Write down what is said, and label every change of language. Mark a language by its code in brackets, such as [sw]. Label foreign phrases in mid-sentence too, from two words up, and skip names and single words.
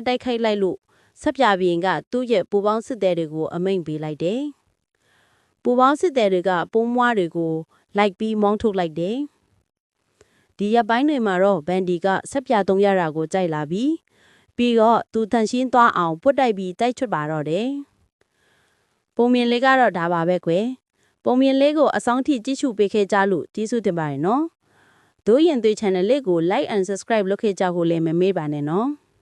[my] တိုက်ခိုက်လိုက်လို့စက်ပြားပြင်းကသူ့ရဲ့ပူပေါင်းစစ်သည်တွေကိုအမိန့်ပေးလိုက်တယ်။ပူပေါင်းစစ်သည်တွေကပိုးမွားတွေကိုလိုက်ပြီးမောင်းထုတ်လိုက်တယ်။ဒီရက်ပိုင်းတွေမှာတော့ဘန်ဒီကစက်ပြားသုံးရတာကိုကြိုက်လာပြီးတော့သူတန်ရှင်းသွားအောင်ပွတ်တိုက်ပြီးတိုက်ချွတ်ပါတော့တယ်။ပုံမြင်လေးကတော့ဒါပါပဲကွယ်။ပုံမြင်လေးကိုအဆောင်ထိကြည့်ရှုပေးခဲ့ကြလို့ကျေးဇူးတင်ပါတယ်နော်။ဒိုးရင်သွေး channel လေးကို [en] like and subscribe [my] လုပ်ခဲ့ကြဖို့လည်းမမေ့ပါနဲ့နော်။